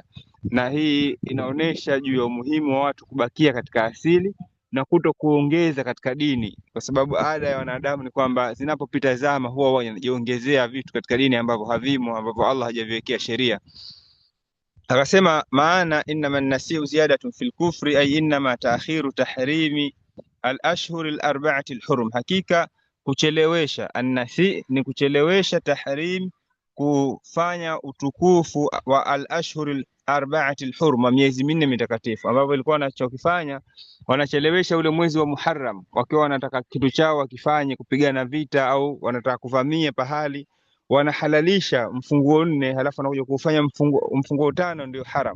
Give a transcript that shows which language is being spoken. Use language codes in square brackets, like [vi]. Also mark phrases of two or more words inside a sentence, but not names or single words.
[sw] Na hii inaonesha juu ya umuhimu wa watu kubakia katika asili na kuto kuongeza katika dini, kwa sababu ada ya wanadamu ni kwamba zinapopita zama huwa wanajiongezea vitu katika dini ambavyo havimo, ambavyo Allah hajaviwekea sheria. Akasema maana [ar] إنما النسيء زيادة في الكفر أي إنما تأخير تحريم الأشهر الأربعة الحرم, [sw] hakika kuchelewesha. An-nasi ni kuchelewesha, tahrim kufanya utukufu wa [ar] الأشهر الأربعة الحرم, [sw] miezi minne mitakatifu, ambapo ilikuwa wanachokifanya wanachelewesha ule mwezi wa Muharram, wakiwa wanataka kitu chao wakifanye, kupigana vita au wanataka kuvamia pahali, wanahalalisha mfunguo 4, halafu wanakuja kufanya mfunguo 5 ndio haram.